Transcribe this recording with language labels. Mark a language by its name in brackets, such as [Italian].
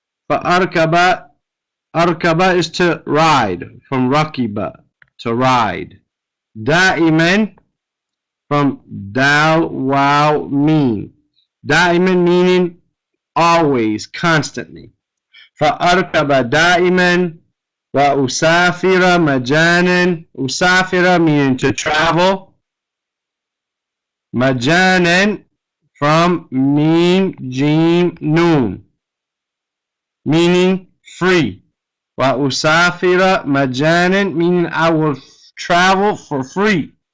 [English] فأركب, أركب is to ride, from rakiba, to ride. دائما, from dal, waw, mean. دائما meaning always, constantly. [Arabic] فأركب دائما وأسافر مجانا. [English] أسافر meaning to travel. مجانا, from mim, jim, noon, meaning free. [Arabic] وأسافر مجانا, [English] meaning I will travel for free.